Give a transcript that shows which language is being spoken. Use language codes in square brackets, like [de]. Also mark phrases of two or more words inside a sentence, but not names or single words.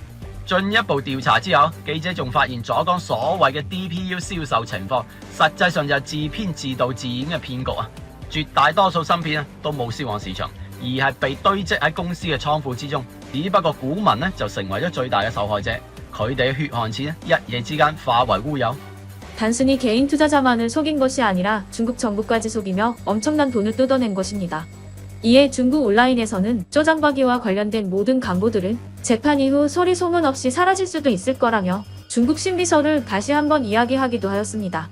[yue] 進一步調查之後，記者仲發現左江所謂嘅 DPU 銷售情況，實際上就係自編自導自演嘅騙局啊！絕大多數芯片都冇銷往市場，而係被堆積喺公司嘅倉庫之中。只不過股民呢就成為咗最大嘅受害者，佢哋嘅血汗錢一夜之間化為烏有。 [ko] 단순히 개인 투자자만을 속인 것이 아니라 중국 정부까지 속이며 엄청난 돈을 뜯어낸 것입니다. 이에 중국 온라인에서는 쪼장박이와 관련된 모든 광고들은 재판 이후 소리 소문 없이 사라질 수도 있을 거라며 중국 신비설을 다시 한번 이야기하기도 하였습니다.